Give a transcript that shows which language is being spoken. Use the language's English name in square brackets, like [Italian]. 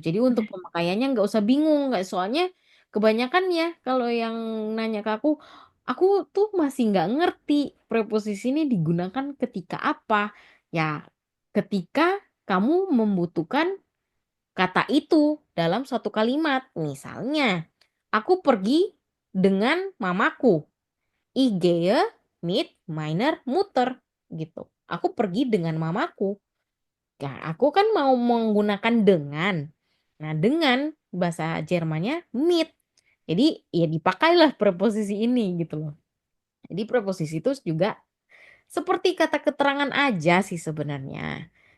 [Indonesian] Jadi untuk pemakaiannya nggak usah bingung, nggak, soalnya kebanyakan ya kalau yang nanya ke aku tuh masih nggak ngerti preposisi ini digunakan ketika apa. Ya, ketika kamu membutuhkan kata itu dalam suatu kalimat. Misalnya, aku pergi dengan mamaku. [German] Ich gehe mit meiner Mutter [Indonesian] gitu. Aku pergi dengan mamaku. Nah, aku kan mau menggunakan dengan. Nah, dengan bahasa Jermannya mit. Jadi, ya dipakailah preposisi ini gitu loh. Jadi preposisi itu juga seperti kata keterangan aja sih sebenarnya.